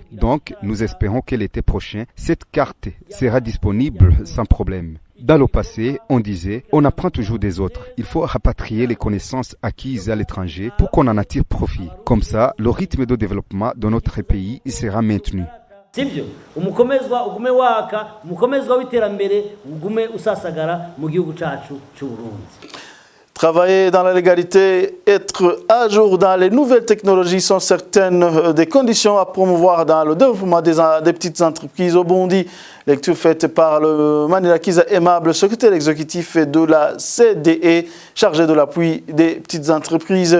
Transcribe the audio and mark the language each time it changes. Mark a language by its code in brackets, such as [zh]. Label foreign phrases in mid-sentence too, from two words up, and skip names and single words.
[fr] Donc, nous espérons que l'été prochain, cette carte sera disponible sans problème. Dans le passé, on disait, on apprend toujours des autres. Il faut rapatrier les connaissances acquises à l'étranger pour qu'on en attire profit. Comme ça, le rythme de développement de notre pays sera maintenu. [rn] sibyo umukomezwa ugume waka umukomezwa w'iterambere ugume usasagara mu gihugu cacu cy'u Burundi. [fr] Travailler dans la légalité, être à jour dans les nouvelles technologies sont certaines des conditions à promouvoir dans le développement des petites entreprises au Burundi. Lecture faite par le Manirakiza Aimable, secrétaire exécutif de la CDE, chargé de l'appui des petites entreprises.